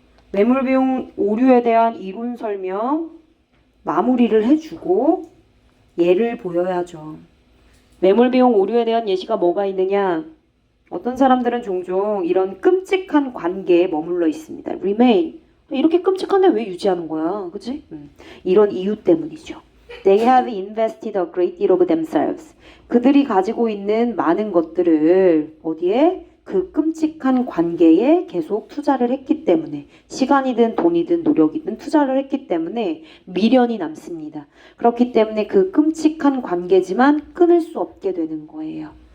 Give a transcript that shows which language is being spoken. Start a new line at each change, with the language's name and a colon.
Korean: 매물 비용 오류에 대한 이론 설명 마무리를 해주고 예를 보여야죠. 매물 비용 오류에 대한 예시가 뭐가 있느냐? 어떤 사람들은 종종 이런 끔찍한 관계에 머물러 있습니다.
English: remain.
Korean: 이렇게 끔찍한데 왜 유지하는 거야? 그치? 이런 이유 때문이죠.
English: They have invested a great deal of themselves.
Korean: 그들이 가지고 있는 많은 것들을 어디에? 그 끔찍한 관계에 계속 투자를 했기 때문에 시간이든 돈이든 노력이든 투자를 했기 때문에 미련이 남습니다. 그렇기 때문에 그 끔찍한 관계지만 끊을 수 없게 되는 거예요.